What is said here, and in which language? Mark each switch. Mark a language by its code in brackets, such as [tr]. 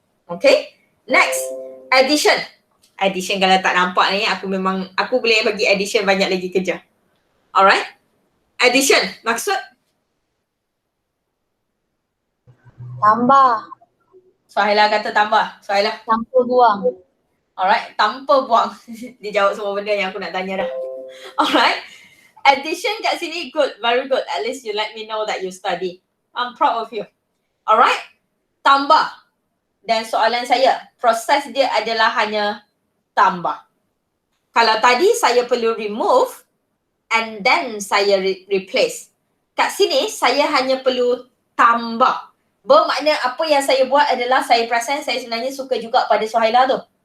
[en] Okay, next, addition. [ms] Addition kalau tak nampak ni, aku boleh bagi addition banyak lagi kerja. [en] Alright, addition maksud? [ms] Tambah. Suhaila kata tambah. Suhaila? Tanpa buang. Alright, tanpa buang. Dia jawab semua benda yang aku nak tanya dah. [en] Alright, addition [ms] kat sini [en] good, very good. At least you let me know that you study. I'm proud of you. Alright, tambah. [ms] Dan soalan saya, proses dia adalah hanya tambah. Kalau tadi saya perlu remove and then saya replace. Kat sini saya hanya perlu tambah. Bermakna apa yang saya buat adalah saya perasan saya sebenarnya suka juga pada Suhaila tu.